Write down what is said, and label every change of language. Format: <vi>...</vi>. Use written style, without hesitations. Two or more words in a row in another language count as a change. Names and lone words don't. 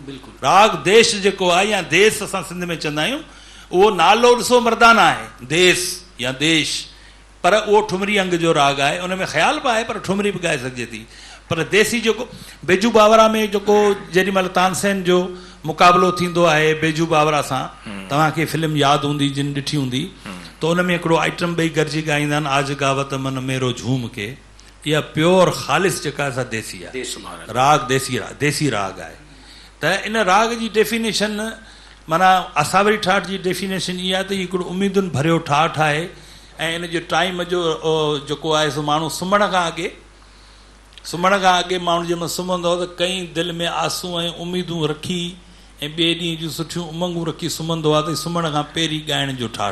<sd>राग देश जेको आहे या देश असां सिंध में चवंदा आहियूं, उहो नालो ॾिसो मर्दाना आहे देश या देश, पर उहो ठुमरी अंग जो राग आहे। उन में ख़्याल बि आहे पर ठुमरी बि ॻाए सघिजे थी। पर देसी जेको बेजू बावरा में जेको जेॾीमहिल तानसेन जो मुक़ाबिलो थींदो आहे बेजू बावरा सां, तव्हांखे फिल्म यादि हूंदी जिन ॾिठी हूंदी, त उन में हिकिड़ो आइटम ॿई गॾिजी ॻाईंदा आहिनि आज गावत मन मेरो झूम के। इहा प्योर ख़ालिस जेका असां देसी आहे, राग देसी राग आहे। त इन राग जी डेफिनेशन माना असावरी ठाठ जी डेफिनेशन इहा आहे त हिकिड़ो उमेदुनि भरियो ठाठ आहे ऐं इन जो टाइम जो जेको आहे सो माण्हू सुम्हण खां अॻे माण्हू जंहिंमहिल सुम्हंदो त कई दिलि में आसूं ऐं उमेदूं रखी ऐं ॿिए ॾींहं जूं सुठियूं उमंगूं रखी सुम्हंदो आहे त सुम्हण खां पहिरीं ॻाइण जो ठाठ।</sd>